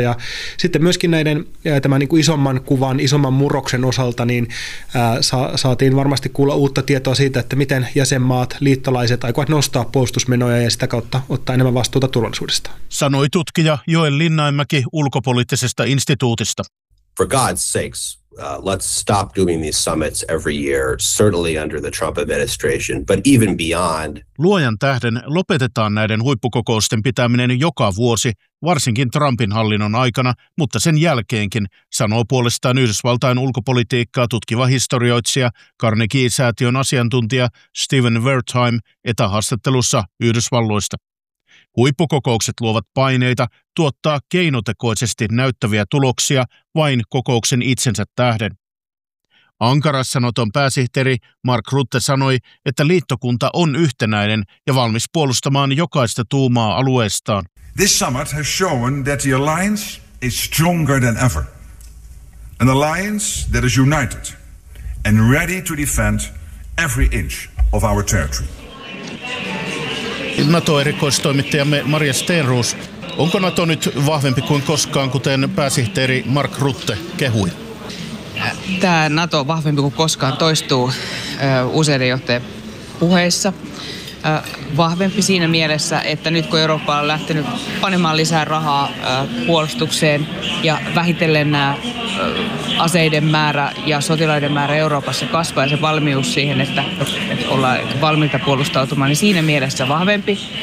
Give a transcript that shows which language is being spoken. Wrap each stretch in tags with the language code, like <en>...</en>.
<fi>Ja sitten myöskin näiden tämän niin kuin isomman kuvan, isomman murroksen osalta, niin saatiin varmasti kuulla uutta tietoa siitä, että miten jäsenmaat, liittolaiset aikovat nostaa puolustusmenoja ja sitä kautta ottaa enemmän vastuuta turvallisuudesta. Sanoi tutkija Joel Linnainmäki ulkopoliittisesta instituutista.</fi> <en>For God's sakes, let's stop doing these summits every year, certainly under the Trump administration, but even beyond.</en> <fi>Luojan tähden lopetetaan näiden huippukokousten pitäminen joka vuosi, varsinkin Trumpin hallinnon aikana, mutta sen jälkeenkin, sanoo puolestaan Yhdysvaltain ulkopolitiikkaa tutkiva historioitsija, Carnegie-säätiön asiantuntija Stephen Wertheim etähaastattelussa Yhdysvalloista. Huippukokoukset luovat paineita tuottaa keinotekoisesti näyttäviä tuloksia vain kokouksen itsensä tähden. Ankarassa Naton pääsihteeri Mark Rutte sanoi, että liittokunta on yhtenäinen ja valmis puolustamaan jokaista tuumaa alueestaan.</fi> <en>This summit has shown that the alliance is stronger than ever. An alliance that is united and ready to defend every inch of our territory.</en> <fi>Nato-erikoistoimittajamme Maria Stenroos, onko Nato nyt vahvempi kuin koskaan, kuten pääsihteeri Mark Rutte kehui? Tämä Nato vahvempi kuin koskaan toistuu useiden johtajien puheissa. Vahvempi siinä mielessä, että nyt kun Eurooppa on lähtenyt panemaan lisää rahaa puolustukseen ja vähitellen nämä aseiden määrä ja sotilaiden määrä Euroopassa kasvaa ja se valmius siihen, että ollaan valmiita puolustautumaan, niin siinä mielessä vahvempi.</fi>